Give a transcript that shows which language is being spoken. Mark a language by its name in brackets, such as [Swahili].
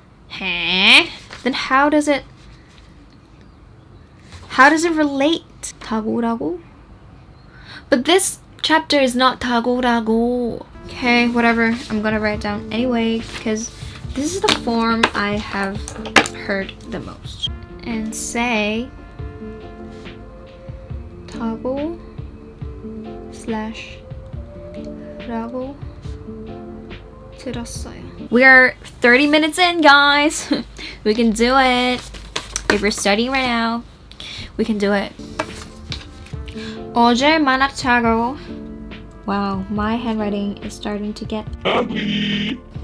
[English] Huh? Then how does it relate? 타고라고? But this chapter is not 타고라고. Okay, whatever. I'm gonna write it down anyway because this is the form I have heard the most. And say [Korean] 타고 /라고 들었어요. [English] We are 30 minutes in, guys. We can do it. If you're studying right now, we can do it. [Korean] 어제 만났다고. [English] Wow, my handwriting is starting to get ugly.